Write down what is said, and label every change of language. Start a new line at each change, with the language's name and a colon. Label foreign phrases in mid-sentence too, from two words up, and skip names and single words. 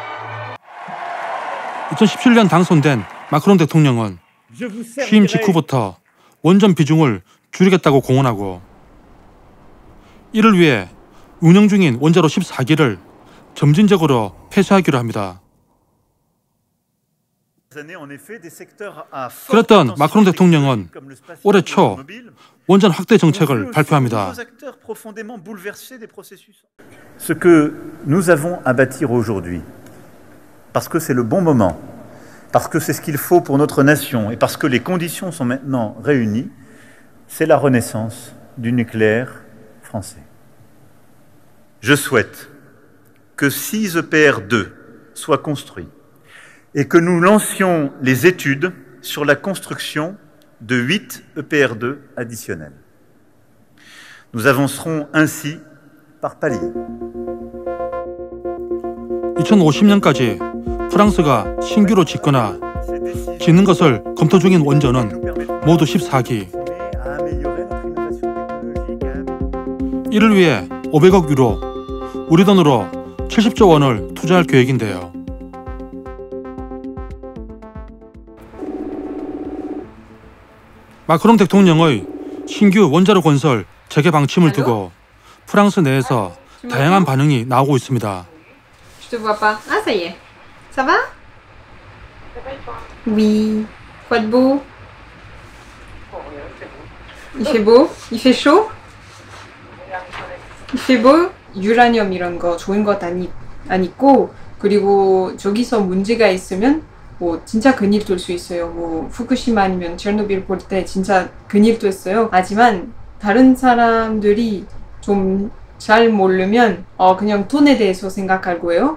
Korean: 2017년 당선된 마크롱 대통령은 취임 직후부터 원전 비중을 줄이겠다고 공언하고, 이를 위해 운영 중인 원자로 14기를 점진적으로 폐쇄하기로 합니다. 그랬던 마크롱 대통령은 올해 초 원전 확대 정책을 발표합니다.
French: Ce que nous avons à bâtir aujourd'hui, parce que c'est le bon moment, parce que c'est ce qu'il faut pour notre nation et parce que les conditions sont maintenant réunies, c'est la renaissance du nucléaire français. Je souhaite que 6 EPR2 soient construits et que nous lancions les études sur la construction de 8 EPR2 additionnels. Nous avancerons ainsi par paliers.
Korean: 2050년까지 프랑스가 신규로 짓거나 짓는 것을 검토 중인 원전은 모두 14기. 이를 위해 500억 유로, 우리 돈으로 70조 원을 투자할 계획인데요. 마크롱 대통령의 신규 원자로 건설 재개 방침을 두고 프랑스 내에서 다양한 반응이 나오고 있습니다.
French: Je te vois pas. Ah, ça y est. Ça va? Oui. Quoi de beau? Il fait beau? Il fait chaud? Il fait beau?
Korean: 유라늄 이런 거 좋은 것 안 있고, 그리고 저기서 문제가 있으면 뭐 진짜 큰일 될 수 있어요. 뭐 후쿠시마 아니면 체르노빌 볼 때 진짜 큰일 됐어요. 하지만 다른 사람들이 좀 잘 모르면 그냥 돈에 대해서 생각할 거예요.